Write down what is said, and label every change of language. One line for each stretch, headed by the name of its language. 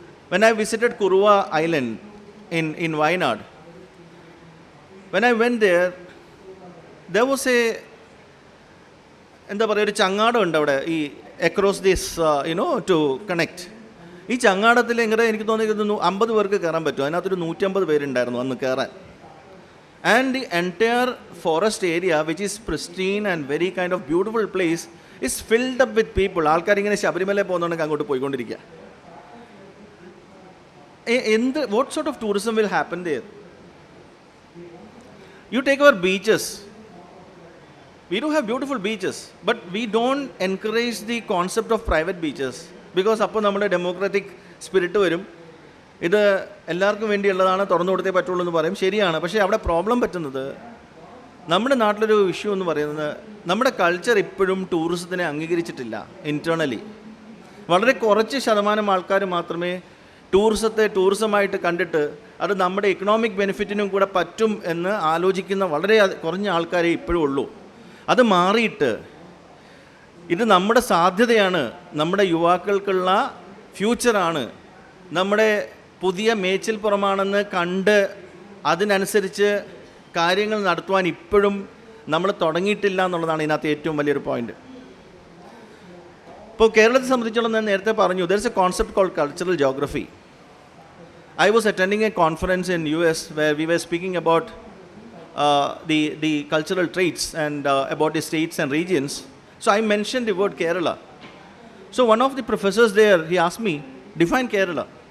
English: When I visited Kuruva Island in Wayanad, when I went there was a
Malayalam: changada undavade
English: across this, to connect.
Malayalam: Ee changadathil engane enikku thonnikkunnu 50 പേർക്ക് കേറാൻ പറ്റും. അതിനകത്തൊരു 150 പേരുണ്ടായിരുന്നു അന്ന് കേറാൻ.
English: And the entire forest area, which is pristine and very kind of beautiful place, is filled up with people.
Malayalam: ആൾക്കാർ ഇങ്ങനെ ശബരിമല പോകുന്നുണ്ടെങ്കിൽ അങ്ങോട്ട് പോയിക്കൊണ്ടിരിക്കുക.
English: What sort of tourism will happen there? You take our beaches. We do have beautiful beaches, but we don't encourage the concept of private beaches because
Malayalam: appo nammade
English: democratic spirit
Malayalam: varum. ഇത് എല്ലാവർക്കും വേണ്ടിയുള്ളതാണ്, തുറന്നു കൊടുത്തേ പറ്റുള്ളൂ എന്ന് പറയും. ശരിയാണ്. പക്ഷേ അവിടെ പ്രോബ്ലം പറ്റുന്നത്, നമ്മുടെ നാട്ടിലൊരു ഇഷ്യൂ എന്ന് പറയുന്നത്, നമ്മുടെ കൾച്ചർ ഇപ്പോഴും ടൂറിസത്തിനെ അംഗീകരിച്ചിട്ടില്ല ഇൻറ്റേർണലി. വളരെ കുറച്ച് ശതമാനം ആൾക്കാർ മാത്രമേ ടൂറിസത്തെ ടൂറിസമായിട്ട് കണ്ടിട്ട് അത് നമ്മുടെ ഇക്കണോമിക് ബെനിഫിറ്റിനും കൂടെ പറ്റും എന്ന് ആലോചിക്കുന്ന വളരെ കുറഞ്ഞ ആൾക്കാരെ ഇപ്പോഴും ഉള്ളൂ. അത് മാറിയിട്ട് ഇത് നമ്മുടെ സാധ്യതയാണ്, നമ്മുടെ യുവാക്കൾക്കുള്ള ഫ്യൂച്ചറാണ്, നമ്മുടെ പുതിയ മേച്ചിൽപ്പുറമാണെന്ന് കണ്ട് അതിനനുസരിച്ച് കാര്യങ്ങൾ നടത്തുവാൻ ഇപ്പോഴും നമ്മൾ തുടങ്ങിയിട്ടില്ല എന്നുള്ളതാണ് ഇതിനകത്ത് ഏറ്റവും വലിയൊരു പോയിന്റ്. ഇപ്പോൾ കേരളത്തെ സംബന്ധിച്ചോളം ഞാൻ നേരത്തെ പറഞ്ഞു,
English: there is a concept called cultural geography. I was attending a conference in US where we were speaking about the cultural traits and about the states and regions. So I mentioned the word Kerala. So one of the professors there, he asked me, define Kerala.